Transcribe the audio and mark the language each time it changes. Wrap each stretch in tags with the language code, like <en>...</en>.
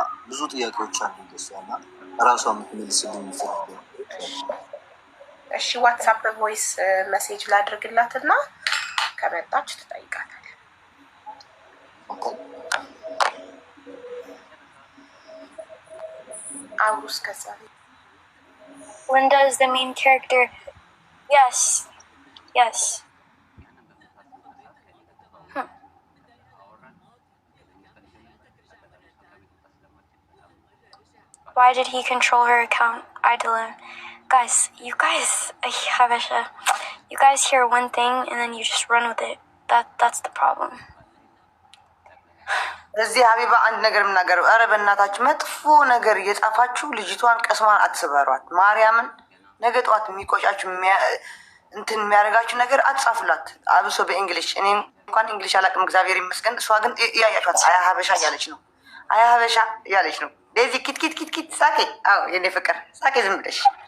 <am>ብዙ ጥያቄዎች አሉ ለእሷና ራሷ የምትመልስልኝ የሚፈልገው። እሺ ዋትሳፕ ቮይስ ሜሴጅ ላድርግላትና ከመጣች ትጠይቃታለህ። አውሩስ ከዛ</am> <en>Linda is the main character. Yes. Why did he control her account? Idolin. Guys, you guys hear one thing and then you just run with it. That's the problem.</en> <am>እዚህ ሀቢባ አንድ ነገር ምናገረው። ኧረ በእናታችሁ መጥፎ ነገር እየጻፋችሁ ልጅቷን ቀስሟን አትስበሯት። ማርያምን ነገ ጠዋት የሚቆጫችሁ እንትን የሚያደርጋችሁ ነገር አትጻፉላት። አብሶ በእንግሊሽ እኔ እንኳን እንግሊሽ አላውቅም እግዚአብሔር ይመስገን። እሷ ግን እያያችኋት አያ ሀበሻ እያለች ነው። አያ ሀበሻ እያለች ነው። ዴዚ ኪት ሳቄ። አዎ የኔ ፍቅር ሳቄ ዝም ብለሽ</am>